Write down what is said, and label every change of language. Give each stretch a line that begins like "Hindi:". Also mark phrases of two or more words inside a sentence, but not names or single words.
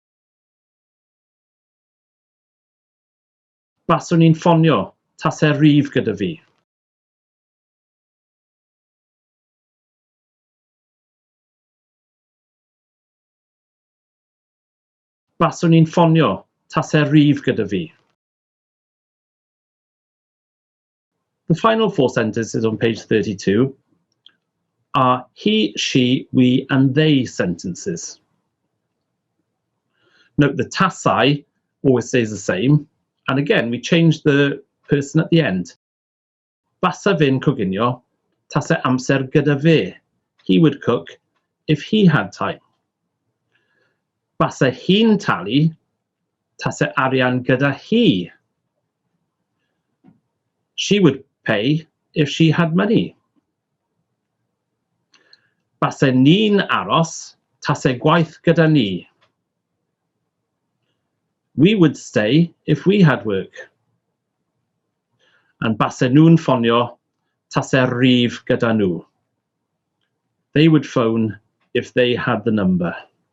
Welsh: Baswn ni'n ffonio, tase rif gyda fi. Baswn ni'n ffonio, tase rif gyda fi.
English: The final four sentences on page 32 are he, she, we, and they sentences. Note the tasai always stays the same, and again we change the person at the end.
Welsh: Basa fe'n coginio, tase amser gyda fe.
English: He would cook if he had time.
Welsh: Basa hi'n talu, tase arian gyda hi.
English: She would pay if she had money.
Welsh: Basa ni'n aros, tase gwaith gyda ni.
English: We would stay if we had work.
Welsh: And basa nhw'n ffonio, tase rif gyda nhw.
English: They would phone if they had the number.